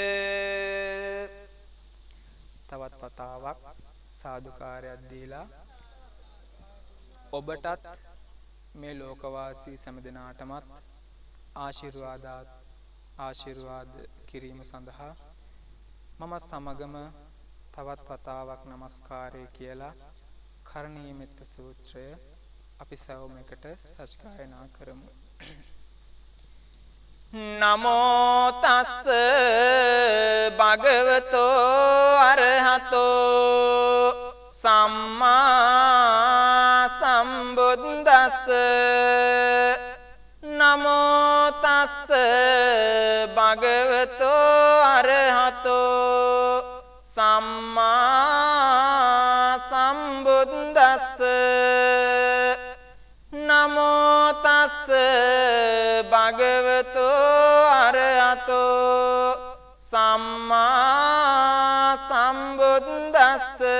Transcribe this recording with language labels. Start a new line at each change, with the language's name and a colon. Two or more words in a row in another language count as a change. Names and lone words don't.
Sinhala: තවත් වතාවක් සාදුකාරයක් දීලා ඔබටත් මේ ලෝකවාසී සෑම දෙනාටමත් ආශිර්වාද කිරීම සඳහා මම සමගම තවත් වතාවක් নমස්කාරය කියලා කරණීය මෙත්ත සූත්‍රය අපි සැවොම එකට සජ්ජායනා කරමු.
Pali: නමෝ තස්ස භගවතෝ අරහතෝ සම්මා සම්බුද්දස්ස නමෝ තස්ස භගවතෝ අරහතෝ සම්මා සම්බුද්දස්ස නමෝ තස්ස භගවතෝ අරහතෝ සම්මා සම්බුද්දස්ස